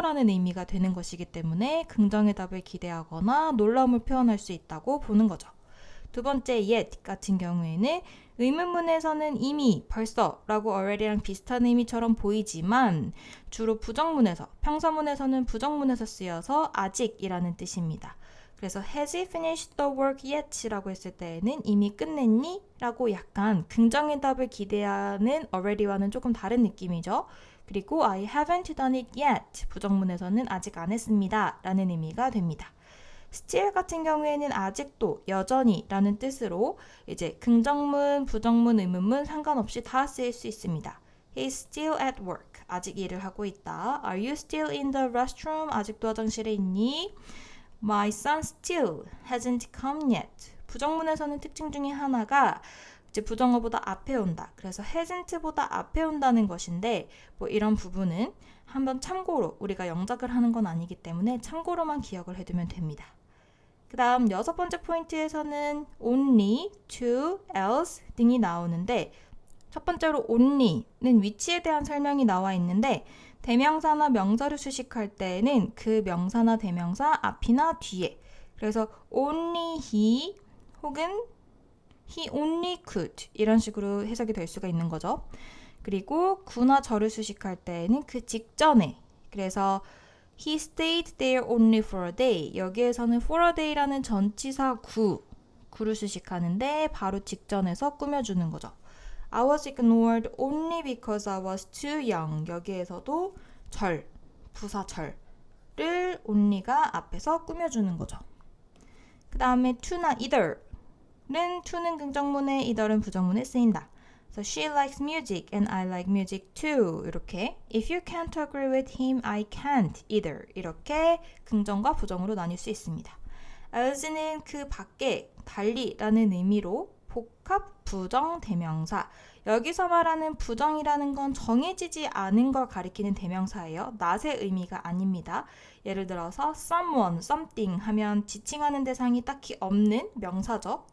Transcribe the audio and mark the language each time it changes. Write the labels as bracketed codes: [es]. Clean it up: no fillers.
[ko] 라는 의미가 되는 것이기 때문에 긍정의 답을 기대하거나 놀라움을 표현할 수 있다고 보는 거죠. 두 번째 yet 같은 경우에는 의문문에서는 이미, 벌써 라고 already랑 비슷한 의미처럼 보이지만 주로 부정문에서, 평서문에서는 부정문에서 쓰여서 아직이라는 뜻입니다. [en] 그래서 has he finished the work yet? [ko] 라고 했을 때에는 이미 끝냈니? 라고 약간 긍정의 답을 기대하는 already와는 조금 다른 느낌이죠. [en] 그리고 I haven't done it yet. [ko] 부정문에서는 아직 안 했습니다. 라는 의미가 됩니다. still 같은 경우에는 아직도, 여전히 라는 뜻으로 이제 긍정문, 부정문, 의문문 상관없이 다 쓰일 수 있습니다. [en] He's still at work. [ko] 아직 일을 하고 있다. [en] Are you still in the restroom? [ko] 아직도 화장실에 있니? [en] My son still hasn't come yet. [ko] 부정문에서는 특징 중에 하나가 이제 부정어보다 앞에 온다. 그래서 hasn't보다 앞에 온다는 것인데 뭐 이런 부분은 한번 참고로, 우리가 영작을 하는 건 아니기 때문에 참고로만 기억을 해두면 됩니다. 그 다음 6번째 포인트에서는 only, to, else 등이 나오는데 첫 번째로 only는 위치에 대한 설명이 나와 있는데 대명사나 명사를 수식할 때에는 그 명사나 대명사 앞이나 뒤에, 그래서 only he 혹은 [en] he only could [ko] 이런 식으로 해석이 될 수가 있는 거죠. [en] 그리고 구나 절을 수식할 때에는 그 직전에, [ko] 그래서 [en] he stayed there only for a day. [ko] 여기에서는 [en] for a day [ko] 라는 전치사 구를 수식하는데 바로 직전에서 꾸며주는 거죠. [en] I was ignored only because I was too young. [ko] 여기에서도 절, 부사절을 only가 앞에서 꾸며주는 거죠. 그 다음에 to나 either는 to는 긍정문에 either은 부정문에 쓰인다. [en] So she likes music and I like music too. [ko] 이렇게 [en] If you can't agree with him, I can't either. [ko] 이렇게 긍정과 부정으로 나뉠 수 있습니다. else는 그 밖에, 달리라는 의미로 복합 부정 대명사. 여기서 말하는 부정이라는 건 정해지지 않은 걸 가리키는 대명사예요. not의 의미가 아닙니다. 예를 들어서 someone, something 하면 지칭하는 대상이 딱히 없는 명사죠.